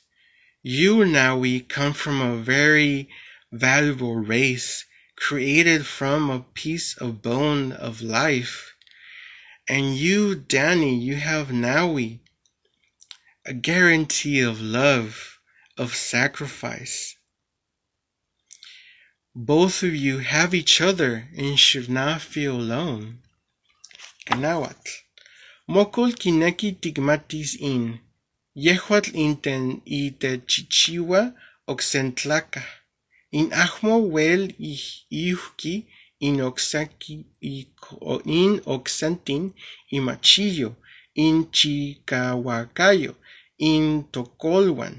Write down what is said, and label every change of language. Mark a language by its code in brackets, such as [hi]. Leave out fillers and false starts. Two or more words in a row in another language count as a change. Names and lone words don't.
[en] You, Nahui, come from a very valuable race, created from a piece of bone of life. And you, Dani, you have Nahui, a guarantee of love, of sacrifice. Both of you have each other and should not feel alone. [nah] Kanawatl. Mokol kineki tigmatis in. Yehuatl inten itechichiwa oxentlaka. In ahmo wel iuhki in oxentin imachillo. In chicahuacayo. In tocolwan.